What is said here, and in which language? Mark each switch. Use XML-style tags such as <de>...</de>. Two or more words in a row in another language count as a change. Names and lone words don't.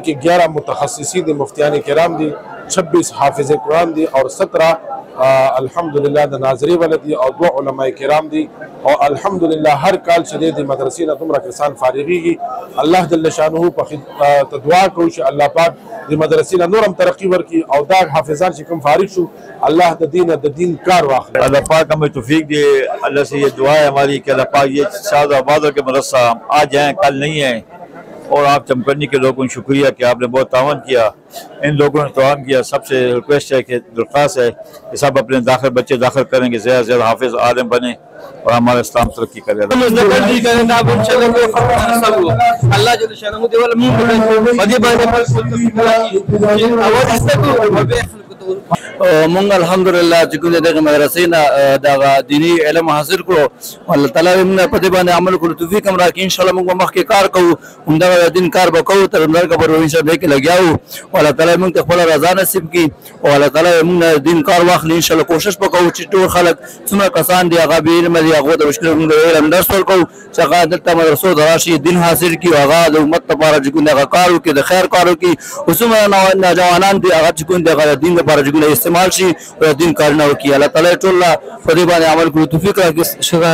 <ps>کې 11 متخصصین دي مفتیان کرام دي 26 حافظ قرآن دي اور 17 الحمدلله د ناظري ولدي او 2 علماء کرام دي او الحمدلله هر کال چې د مدرسې نه دومره کسان فارغېږي الله جل شانه په دعا کوو چې الله پاک د مدرسې نه نور هم ترقي ورکړي او دا حافظان چې کوم فارغ شو الله د دین کار واخلي</ps> <ur>اللہ پاک ہمیں توفیق دے اللہ سے یہ دعا ہے ہماری کہ اللہ پاک یہ شاد آبادوں کے مدرسہ آج ہیں کل نہیں ہیں اور آپ چمکنی کے لوگوں کو شکریہ کہ آپ نے بہت تعاون کیا ان لوگوں نے تعاون کیا سب سے ریکویسٹ ہے کہ درخواست ہے کہ سب اپنے بچے داخل کریں کہ زیادہ سے زیادہ حافظ عالم بنے اور ہمارا اسلام ترقی کرے اللہ جل شانہ</ur> <ps>مونږ الحمدلله چې کوم دغه مدرسې نه دغه دینی علم حاصل کړو الله تعالی موږ په دې باندې عمل کړو توفیق هم راکړي ان شاء الله موږ مخکې کار کوو همدغه دین کار به کوو تر همدغه پر ان شاء الله کې لګیاو الله تعالی موږ ته خپل رضا نصیب کړي او الله تعالی موږ دین کار واخلي ان شاء الله کوشش وکړو چې ټول خلک څومره کسان دي هغه به علم دي هغه د مشکل موږ علم درس ورکوو چې هغه دلته مدرسو د راشي دین حاصل کړي هغه د امت لپاره چې کوم هغه کار وکړي د خیر کار وکړي او څومره نوجوانان دي هغه چې کوم دغه دین لپاره چې استعمال شي او دین کارونه وکړي الله تعالی ټول په دې باندې عمل کړو توفیق راکړي</ps>